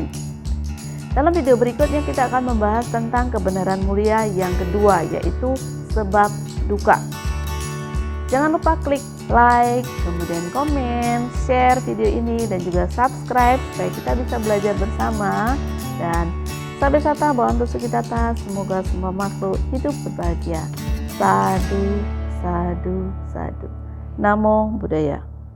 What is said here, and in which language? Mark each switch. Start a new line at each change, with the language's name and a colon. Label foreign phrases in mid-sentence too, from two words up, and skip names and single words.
Indonesian: Dalam video berikutnya kita akan membahas tentang kebenaran mulia yang kedua, yaitu sebab dukkha. Jangan lupa klik like, kemudian komen, share video ini, dan juga subscribe supaya kita bisa belajar bersama.
Pali: Dan Sabe Sata Bhavantu Sukhitata,
Indonesian: semoga semua makhluk hidup berbahagia.
Pali: Sadu, sadu, sadu. Namo Buddhaya.